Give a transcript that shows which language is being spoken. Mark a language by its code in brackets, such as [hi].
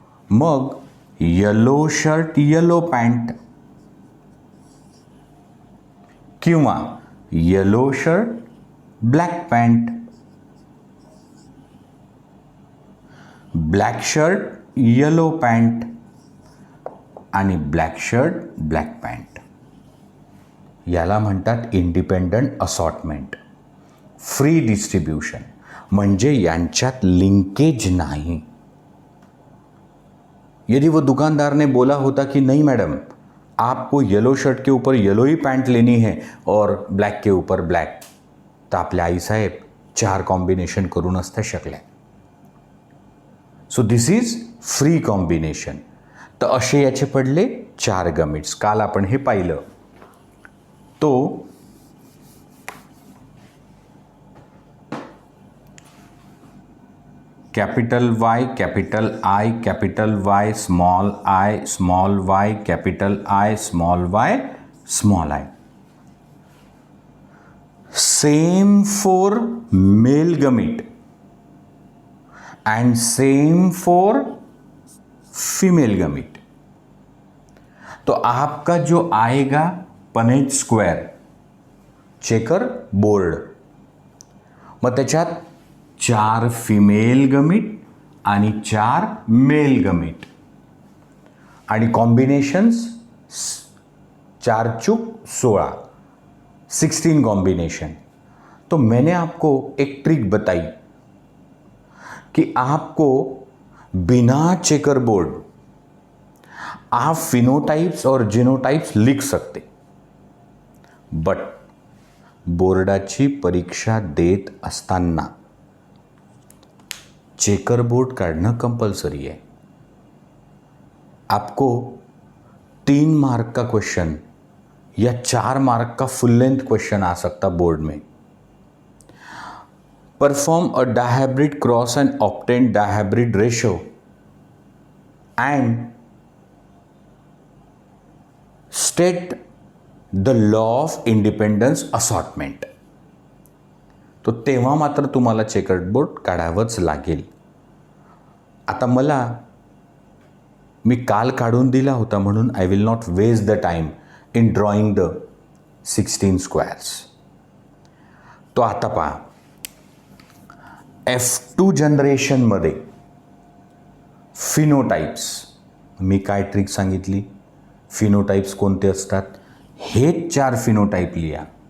[mr] मग yellow shirt yellow pant किंवा yellow shirt black pant, black shirt yellow pant आणि black shirt black pant. याला म्हणतात independent assortment, free distribution. म्हणजे यांच्यात लिंकेज नहीं. [hi] यदि वो दुकानदार ने बोला होता कि नहीं मैडम आपको येलो शर्ट के ऊपर येलो ही पैंट लेनी है और ब्लॅक के ऊपर ब्लॅक, [mr] तर आपल्या आईसाहेब 4 कॉम्बिनेशन करून असत्या शकल्या. [en] So this is free combination. [mr] तर असे याचे पडले 4 गमिट्स. काल आपण हे पाहिलं. तो [en] Capital Y capital I capital Y small Y capital I small Y small I. Same for male gamete and same for female gamete. [hi] तो आपका जो आएगा [mr] पनेट स्क्वेअर चेकर बोर्ड, मग त्याच्यात 4 फिमेल गमीट आणि 4 मेल गमीट आणि कॉम्बिनेशन्स 4 चूक 16 कॉम्बिनेशन. [hi] तो मैंने आपको एक ट्रिक बताई कि आपको बिना चेकर बोर्ड आप फिनोटाइप्स और जिनोटाइप्स लिख सकते, बट [mr] बोर्डाची परीक्षा देत असताना [hi] चेकर बोर्ड काढणं कंपल्सरी है. आपको 3 मार्क का क्वेश्चन या 4 मार्क का फुल लेंथ क्वेश्चन आ सकता बोर्ड में. [en] Perform a dihybrid cross and obtain dihybrid ratio and state the law of independence assortment. [mr] तो तेव्हा मात्र तुम्हाला चेकर्ड बोर्ड काढावंच लागेल. आता मी काल काढून दिला होता म्हणून [en] I will not waste the time in drawing the 16 squares. [mr] तो आता पहा, F2 जनरेशनमध्ये फिनोटाइप्स, मी काय ट्रिक सांगितली, फिनोटाइप्स कोणते असतात, हेच 4 फिनोटाइप लिहा.